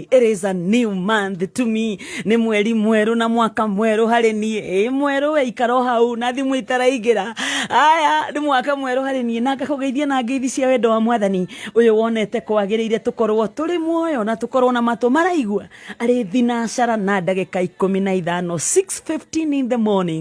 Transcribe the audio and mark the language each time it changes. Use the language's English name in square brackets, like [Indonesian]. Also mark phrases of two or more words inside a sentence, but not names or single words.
[English] It is a new month to me, [Kikuyu] ni mweri mweru na mwaka mweru hari nie mweru we ikaro hau na thimu itaraingira aya ni mwaka mweru hari nie na ngakugeithia na ngeithi cia wendo wa mwathani uyu wonete kwagiriire tukorwo turi muoyo na tukorwo na matu maraigua ari thinacara na ndagika 15 6:15 [English] in the morning.